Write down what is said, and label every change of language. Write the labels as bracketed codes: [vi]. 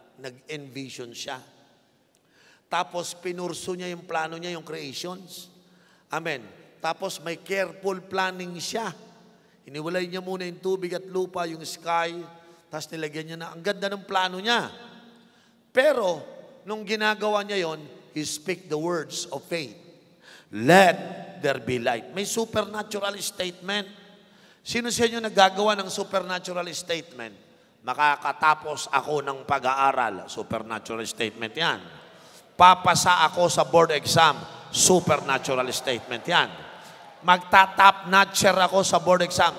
[tl] Nag-envision siya. Tapos pinurso niya yung plano niya, yung creations. Amen. Tapos may careful planning siya. Iniwalay niya muna yung tubig at lupa, yung sky. Tapos nilagyan niya na, ang ganda ng plano niya. Pero, nung ginagawa niya yon, [en] he speak the words of faith. Let there be light. [tl] May supernatural statement. Sino sa inyo naggagawa ng supernatural statement? Makakatapos ako ng pag-aaral. Supernatural statement yan. Papasa ako sa board exam. Supernatural statement yan. Magta-top notcher ako sa board exam.